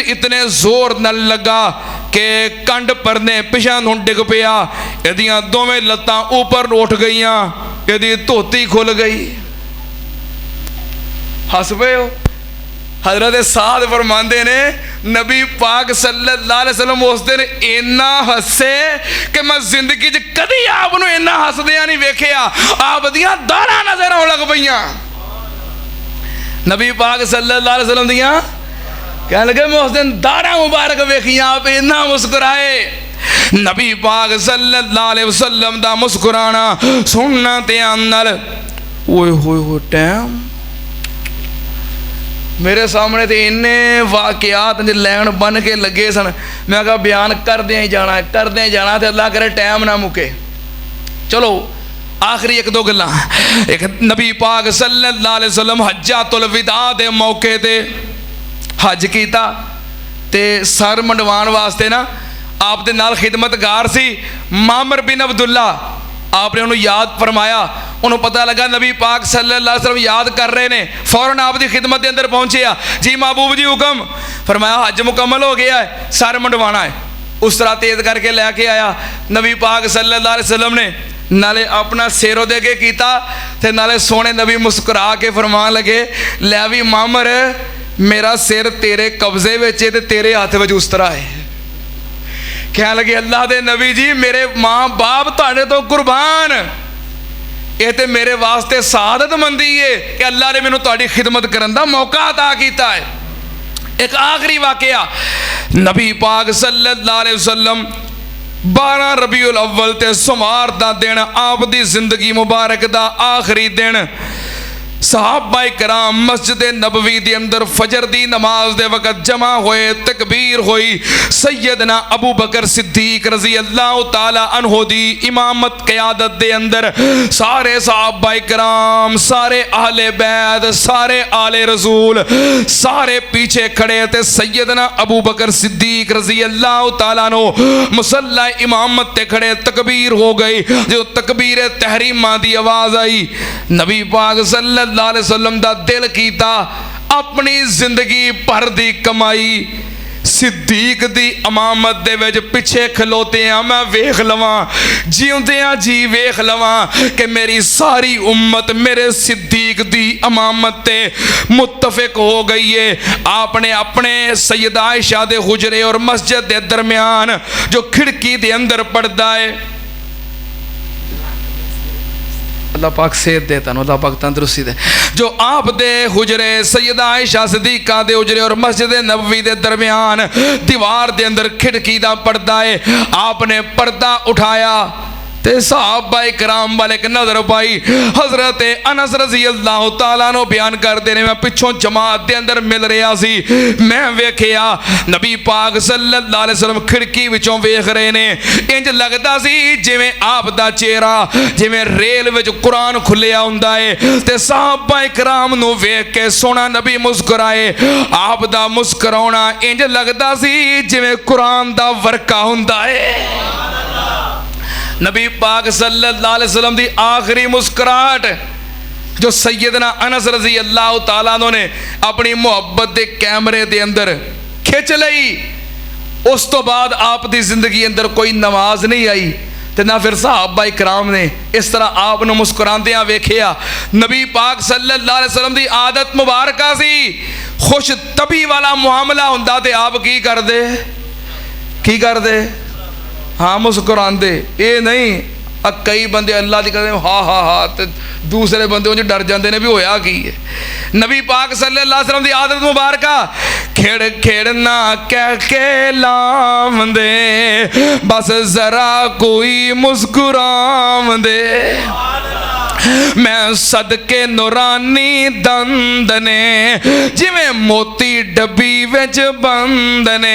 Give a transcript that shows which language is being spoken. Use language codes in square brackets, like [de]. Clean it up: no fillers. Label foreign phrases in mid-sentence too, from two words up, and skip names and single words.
[pa] تیر اتنے زور نال لگا کے کنڈ پرنے پچھا نوں ڈگ پیا، اہدیاں دوویں لتاں اپر اٹھ گئیاں، اہدی دھوتی کھل گئی. ہس پے ہو. حضرت سعد فرماندے نے نبی پاک [ar] صلى الله عليه وسلم [pa] اس دن انا ہسے کہ میں زندگی چ کدی آپ نوں انا ہسدیاں نہیں ویکھیا. آپ دیاں داڑھاں نظر آؤن لگ پئیاں۔ نبی پاک [ar] صلى الله عليه وسلم [pa] دیاں کہنے لگے میں اس دن داڑھاں مبارک ویکھیاں، آپ انا مسکرائے. نبی پاک [ar] صلى الله عليه وسلم [pa] دا مسکرانا سننا تے نال اوئے ہوئے ہو ٹائم میرے سامنے تو انے واقعات لین بن کے لگے سن. میں کہا بیان کردے ہی جانا تو اللہ کرے ٹائم نا مکے. چلو آخری اک دو گلاں۔ اک نبی پاک [ar] صلى الله عليه وسلم [pa] حجۃ الوداع دے موقعے تے حج کیتا تے سر منڈوان واسطے نا آپ دے نال خدمتگار سی معمر بن عبداللہ. آپنے انہوں نے یاد فرمایا، انہوں نے پتا لگا نبی پاک [ar] صلى الله عليه وسلم [pa] یاد کر رہے نے، فوراً آپ دی خدمت کے اندر پہنچے. جی محبوب جی حکم فرمایا، حج مکمل ہو گیا ہے، سر منڈوانا ہے. اس طرح تیز کر کے لے کے آیا نبی پاک [ar] صلى الله عليه وسلم [pa] نے، نالے اپنا سر اوہدے اگے کیتا تے نالے سونے نبی مسکرا کے فرمان لگے، لے بھی معمر میرا سر تیرے قبضے وچ تے تیرے ہاتھ وچ اس طرح ہے. کہہ لگے اللہ دے نبی جی میرے ماں باپ تہاڈے تو قربان، یہ تو میرے واسطے سعادتمندی ہے کہ اللہ نے مینوں تہاڈی خدمت کرن دا موقع عطا کیتا ہے. اک آخری واقعہ، نبی پاک [ar] صلى الله عليه وسلم [pa] 12 ربیع الاول تے سوموار دا دن آپ دی زندگی مبارک دا آخری دن صحابۂ کرام مسجد نبوی کے اندر فجر دی نماز دے وقت جمع ہوئے، تکبیر ہوئی. سیدنا ابو بکر صدیق [ar] رضي الله تعالى عنه [pa] دی امامت قیادت دے اندر سارے صحابۂ کرام، سارے اہل بیت، سارے آل رسول سارے پیچھے کھڑے تھے. سیدنا ابو بکر صدیق [ar] رضي الله تعالى عنه [pa] مصلیٰ امامت تے کھڑے، تکبیر ہو گئی. جو تکبیر تحریمہ دی آواز آئی، نبی پاک [ar] صلى الله عليه وسلم [pa] دا دل کیتا اپنی زندگی بھر دی کمائی صدیق دی امامت دے وچ پچھے کھلوتے ہیں میں ویکھ لواں، جیوندیاں جی ویکھ لواں کہ میری ساری امت میرے صدیق دی امامت تے متفق ہو گئی ہے. آپنے اپنے سیدہ عائشہ دے حجرے اور مسجد دے درمیان جو کھڑکی دے اندر پڑدا ہے، اللہ پاک صحت دیتا نا، اللہ پاک تندرستی دے، جو آپ دے حجرے سیدہ عائشہ صدیقہ دے حجرے اور مسجد نبوی دے درمیان دیوار دے اندر کھڑکی دا پردہ ہے. آپنے پردہ اٹھایا تے صحابۂ کرام والے اک نظر پائی. حضرت انس [ar] رضي الله تعالى عنه [pa] بیان کرتے نے، میں پچھوں جماعت دے اندر مل رہا سی، میں ویکھیا نبی پاک [ar] صلى الله عليه وسلم [pa] کھڑکی وچوں ویکھ رہے نے. انج لگتا سی جیویں آپ دا چہرہ جیویں ریل وچ قرآن کھلیا ہندا ہے تے صحابۂ کرام نوں ویکھ کے سونا نبی مسکرائے. آپ دا مسکراؤنا انج لگتا سی جیویں قرآن دا ورقہ ہندا ہے. نبی پاک [ar] صلى الله عليه وسلم [pa] دی آخری مسکراہٹ جو سیدنا انس [ar] رضي الله تعالى عنه [pa] نے اپنی محبت کے کیمرے دے اندر کھچ لئی، اس تو بعد آپ دی زندگی اندر کوئی نماز نہیں آئی تے نا فیر صحابۂ کرام نے اس طرح آپ نوں مسکراندیاں ویکھیا. نبی پاک [ar] صلى الله عليه وسلم [pa] دی عادت مبارک سی، خوش طبعی والا معاملہ ہندا تے آپ کی کردے ہاں مسکراندے. یہ نہیں کئی بندے اللہ دی کہتے ہا ہا ہا تے دوسرے بندے انج ڈر جاتے نے بھی ہویا کی ہے. نبی پاک [ar] صلى الله عليه وسلم [pa] دی عادت مبارک کھیڑ کھیڑنا کہہ کے لاوندے، بس ذرا کوئی مسکراوندے، میں صدقے نورانی دند نے جیویں موتی ڈبی وچ بند نے.